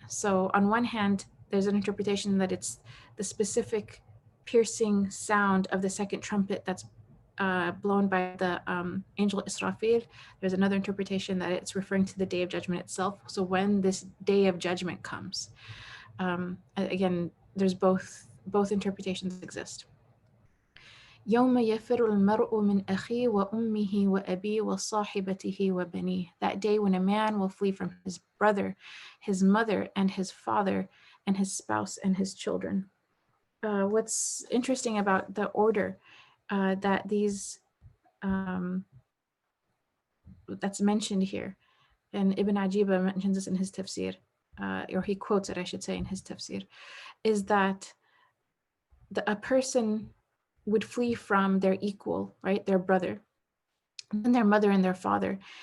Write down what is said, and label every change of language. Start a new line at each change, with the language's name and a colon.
English: So on one hand, there's an interpretation that it's the specific piercing sound of the second trumpet that's blown by the angel Israfil. There's another interpretation that it's referring to the Day of Judgment itself. So when this Day of Judgment comes, again, there's both interpretations exist.
Arabic: يوم يفر المرء من أخيه وأمه وأبيه وصاحبته وبنيه.
English: That day when a man will flee from his brother, his mother, and his father, and his spouse and his children. What's interesting about the order that these that's mentioned here, and Ibn Ajiba mentions this in his tafsir, or he quotes it, I should say, in his tafsir, is that a person would flee from their equal, right, their brother, and their mother and their father.